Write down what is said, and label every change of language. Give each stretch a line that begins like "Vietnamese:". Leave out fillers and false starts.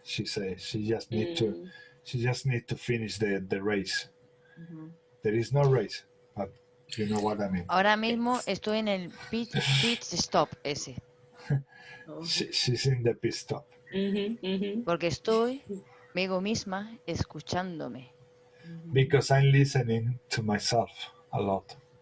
English: She says she just need to finish the race. There is no race, but you know what I mean.
Spanish: Ahora mismo estoy en el pit stop ese,
English: She's in the pit stop.
Spanish: porque estoy conmigo misma escuchándome.
English: Because I'm listening to myself a lot.